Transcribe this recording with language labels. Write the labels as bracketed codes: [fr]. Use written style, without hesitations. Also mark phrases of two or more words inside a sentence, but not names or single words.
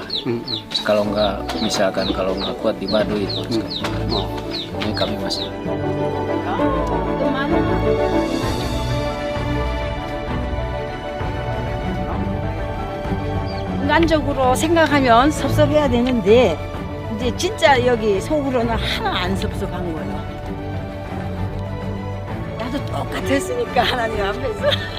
[id] Kalau nggak misalkan kalau nggak kuat di Baduy itu. Ini kami masih. [ko] 인간적으로 생각하면 섭섭해야 되는데 이제 진짜 여기 속으로는 하나 안 섭섭한 거예요. 나도 똑같았으니까 하나님 앞에서.